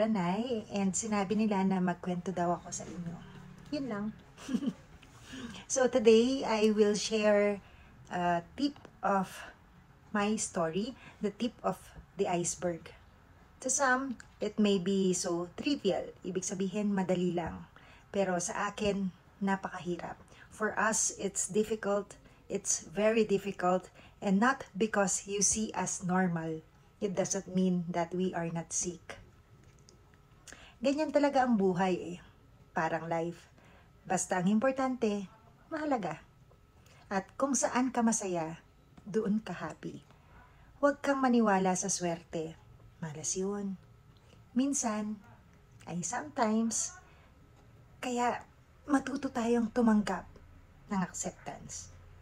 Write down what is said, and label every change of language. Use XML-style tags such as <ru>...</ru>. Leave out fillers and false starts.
<tl>Nay and sinabi nila na magkwento daw ako sa inyo. Yun lang.</tl> <en>So today I will share a tip of my story, the tip of the iceberg. To some, it may be so trivial.</en> <tl>Ibig sabihin madali lang. Pero sa akin, napakahirap.</tl> <en>For us, it's difficult. It's very difficult. And not because you see us normal. It doesn't mean that we are not sick.</en> <tl>Ganyan talaga ang buhay eh. Parang life. Basta ang importante, mahalaga. At kung saan ka masaya, doon ka happy. Huwag kang maniwala sa swerte. Malas yun. Minsan, ay sometimes, kaya matuto tayong tumanggap ng acceptance.</tl>